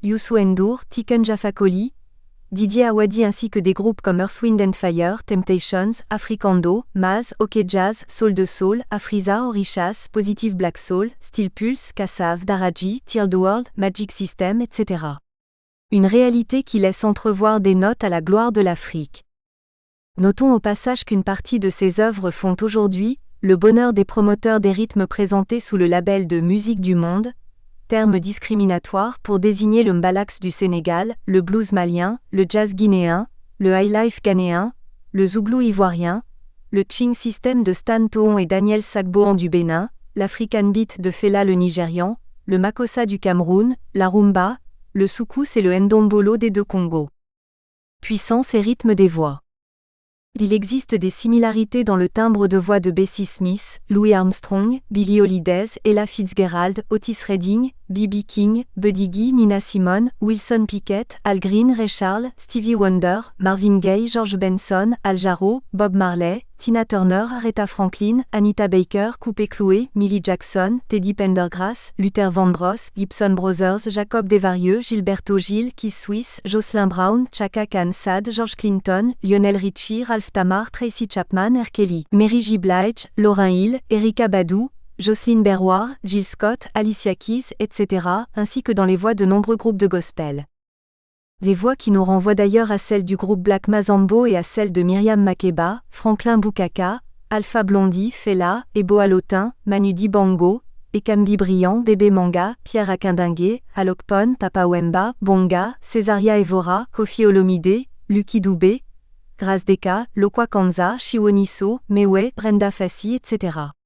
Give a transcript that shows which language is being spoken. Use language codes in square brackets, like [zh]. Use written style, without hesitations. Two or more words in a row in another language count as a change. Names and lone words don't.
[fr] Youssou N'Dour, Tiken Jah Fakoly, Didier Awadi ainsi que des groupes comme Earth, Wind & Fire, Temptations, Africando, Maz, OK Jazz, Soul de Soul, Afriza, Orishas, Positive Black Soul, Steel Pulse, Kassav, Daraji, Teal the World, Magic System, etc. Une réalité qui laisse entrevoir des notes à la gloire de l'Afrique. Notons au passage qu'une partie de ces œuvres font aujourd'hui le bonheur des promoteurs des rythmes présentés sous le label de Musique du Monde, terme discriminatoire pour désigner le mbalax du Sénégal, le blues malien, le jazz guinéen, le highlife ghanéen, le zouglou ivoirien, le ching system de Stan Toon et Daniel Sagboan du Bénin, l'African beat de Fela le Nigérian, le makossa du Cameroun, la rumba, le soukous et le ndombolo des deux Congos. Puissance et rythme des voix. Il existe des similarités dans le timbre de voix de Bessie Smith, Louis Armstrong, Billie Holiday, Ella Fitzgerald, Otis Redding, B.B. King, Buddy Guy, Nina Simone, Wilson Pickett, Al Green, Ray Charles, Stevie Wonder, Marvin Gaye, George Benson, Al Jarreau, Bob Marley, Tina Turner, Aretha Franklin, Anita Baker, Coupé Cloué, Millie Jackson, Teddy Pendergrass, Luther Vandross, Gibson Brothers, Jacob Desvarieux, Gilberto Gil, Keith Swiss, Jocelyn Brown, Chaka Khan Sad, George Clinton, Lionel Richie, Ralph Tamar, Tracy Chapman, R. Kelly, Mary J. Blige, Lauryn Hill, Erykah Badu, Jocelyn Berroir, Jill Scott, Alicia Keys, etc., ainsi que dans les voix de nombreux groupes de gospel. Des voix qui nous renvoient d'ailleurs à celles du groupe Black Mazambo et à celles de Myriam Makeba, Franklin Boukaka, Alpha Blondy, Fela, Ebo Alotin, Manu Dibango, Ekambi Briand, Bébé Manga, Pierre Akindingué, Alok Pon, Papa Wemba, Bonga, Césaria Evora, Kofi Olomide, Lucky Dubé, Grace Deka, Lokwa Kanza, Chiwoniso, Mewe, Brenda Fassi, etc.